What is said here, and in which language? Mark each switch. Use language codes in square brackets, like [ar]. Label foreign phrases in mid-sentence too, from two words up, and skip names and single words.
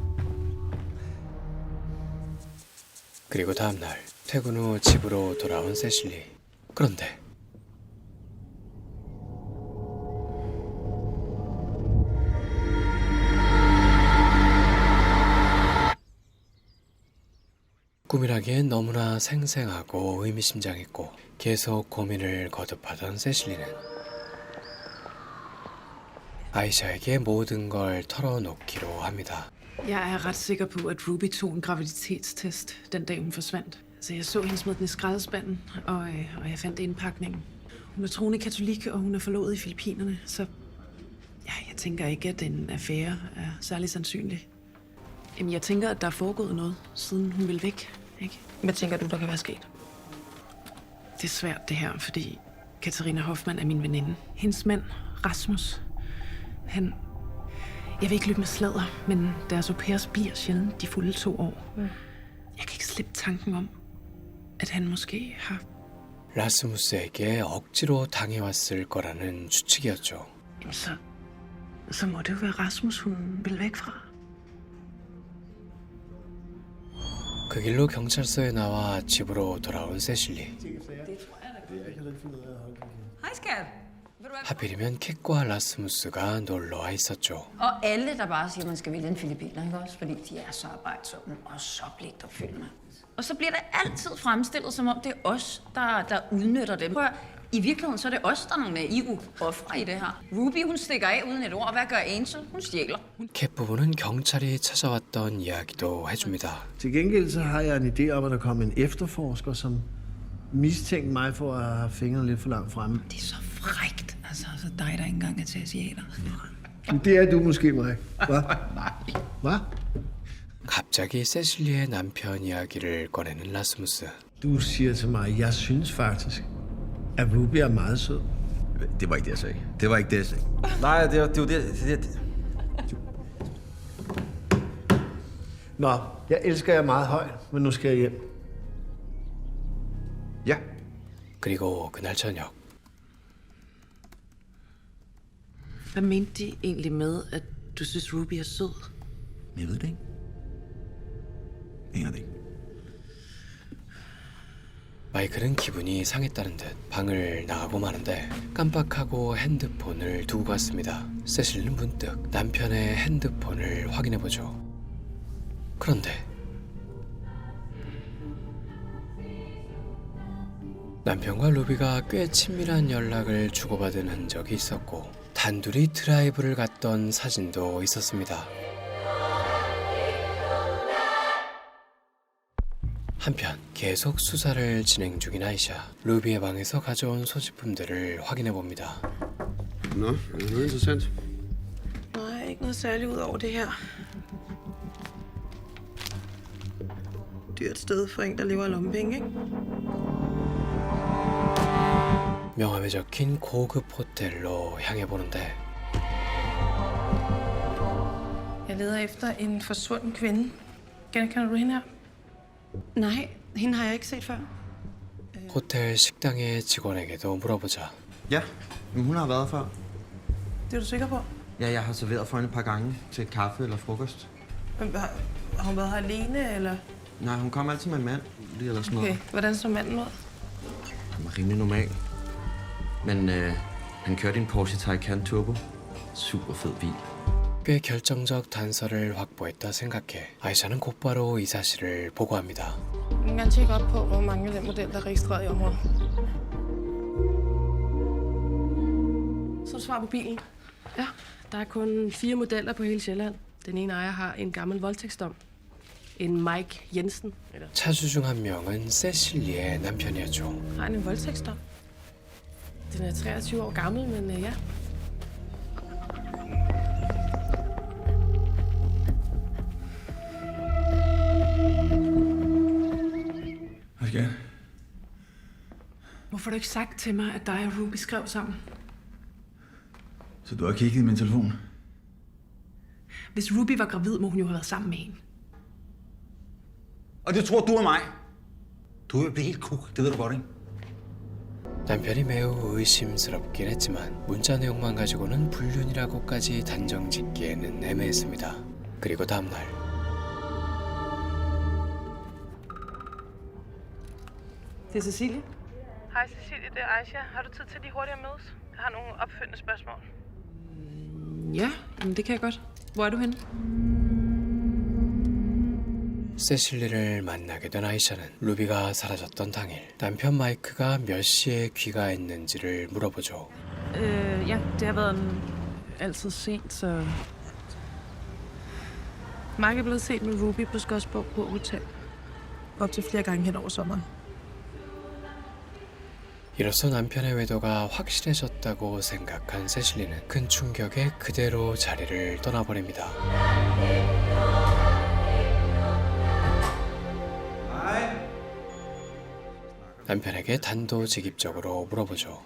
[ko] 그리고 다음 날 퇴근 후 집으로 돌아온 세실리. 그런데 꿈이라기엔 너무나 생생하고 의미심장했고 계속 고민을 거듭하던 세실리는 아이샤에게 모든 걸 털어놓기로 합니다. [da] Jeg er ret sikker på, at Ruby tog en graviditetstest den dag, hun forsvandt. Så jeg så hende smide den i skraldespanden, og jeg fandt indpakningen. Hun er troende katolik, og hun er forlovet i Filippinerne, så ja, jeg tænker ikke, at en affære er særlig sandsynlig. Jamen, jeg tænker, at der er foregået noget, siden hun ville væk, ikke? Hvad tænker du, der kan være sket? Det er svært, det her, fordi Katarina Hoffmann er min veninde. Hendes mand, Rasmus, han... Jeg vil ikke løbe med sladder, men deres au pairs bliver sjældent de fulde 2 år. Jeg kan ikke slippe tanken om, at han måske har... [ko] 라스무스에게 억지로 당해왔을 거라는 추측이었죠. [da] Jamen så må det jo være Rasmus, hun vil væk fra. [ko] 그 길로 경찰서에 나와 집으로 돌아온 세실리. [da] Hej, skat. [ko] 하필이면 캣과 라스무스가 놀러와 있었죠. [da] Og alle, der bare siger, at man skal vælge en filipiner, ikke også? Fordi de er så arbejdsomme og så pligtopfyldende. Og så bliver det altid fremstillet, som om det er os, der udnytter dem. Prøv, i virkeligheden så er det os, der er nogle naive ofre i det her. Ruby, hun stikker af uden et ord. Hvad gør Angel? Hun stjæler. [ko] 캣 부부는 경찰이 찾아왔던 이야기도 해줍니다. [da] Til gengæld så har jeg en idé om, at der kommer en efterforsker, som mistænkte mig for at have fingrene lidt for langt fremme. Det er så frækt, altså dig, der ikke engang er til asiater. Det er du måske, mig. Hvad? Hvad? [ko] 갑자기 세실리의 남편 이야기를 꺼내는 라스무스. [da] Du siger til mig, jeg synes faktisk, at Ruby er meget sød. Det var ikke det, jeg sagde. Det var ikke det, jeg sagde. Nej, det var det. Nå, jeg elsker jer meget højt, men nu skal jeg hjem. Ja. [ko] 그리고 그날 저녁 [da] Hvad mente de egentlig med, at du synes, Ruby er sød? Jeg ved det ikke. Jeg det ikke. [ko] 마이클은 기분이 상했다는 듯 방을 나가고 마는데 깜빡하고 핸드폰을 두고 갔습니다. 세실리는 문득 남편의 핸드폰을 확인해보죠. 그런데 남편과 루비가 꽤 친밀한 연락을 주고받은 흔적이 있었고 단둘이 드라이브를 갔던 사진도 있었습니다. 한편 계속 수사를 진행 중인 아이샤. 루비의 방에서 가져온 소지품들을 확인해 봅니다. [da] Nå, er det noget interessant? Nej, ikke noget særligt ud over det her. Dyrt sted for en, der lever af lommepenge, ikke? [ko] 명함에 적힌 고급 호텔로 향해 보는데 [da] Jeg leder efter en forsvunden kvinde. Genkender du hende her? Nej, hende har jeg ikke set før. [ko] 호텔 식당의 직원에게도 물어보자. [da] Ja, men hun har været før. Det er du sikker på? Ja, jeg har serveret for hende et par gange til kaffe eller frokost. Men har hun været her alene, eller? Nej, hun kom altid med en mand, lige eller sådan noget. Okay, hvordan så manden ud? Han var rimelig normal. Men han kørte en Porsche Taycan Turbo. Super fed bil. [ko] 꽤 결정적 단서를 확보했다 생각해 아이샤는 곧바로 이 사실을 보고합니다. [da] Jeg kan gerne tjekke op på, hvor mange af den model, der er registreret i området. Så er du svar på bilen. Ja, der er kun 4 modeller på hele Sjælland. Den ene ejer har en gammel voldtægtsdom. En Mike Jensen. [ko] 차주 중 한 명은 세실리의 남편이었죠. [da] Har han en voldtægtsdom? Den er 23 år gammel, men ja. Hvad skal jeg? Hvorfor har du ikke sagt til mig, at dig og Ruby skrev sammen? Så du har kigget i min telefon? Hvis Ruby var gravid, må hun jo have været sammen med hende. Og det tror du er mig. Du vil blive helt kuk, det ved du godt, ikke? [ko] 남편이 매우 의심스럽긴 했지만 문자 내용만 가지고는 불륜이라고까지 단정짓기에는 애매했습니다. 그리고 다음 날 [da] Det er Cecilie. Hej Cecilie, det er Aisha. Har du tid til lige hurtigt at mødes? Jeg har nogle opfølgende spørgsmål. Ja, men det kan jeg godt. Hvor er du henne? [ko] 세실리를 만나게 된 아이샤는 루비가 사라졌던 당일 남편 마이크가 몇 시에 귀가했는지를 물어보죠. [da] Ja, det har været altid sent, så... Mike er blevet set med Ruby på Skodsborg på Hotel. Op til flere gange hen over sommeren. [ko] 이로써 남편의 외도가 확실해졌다고 생각한 세실리는 큰 충격에 그대로 자리를 떠나버립니다. 남편에게 단도직입적으로 물어보죠.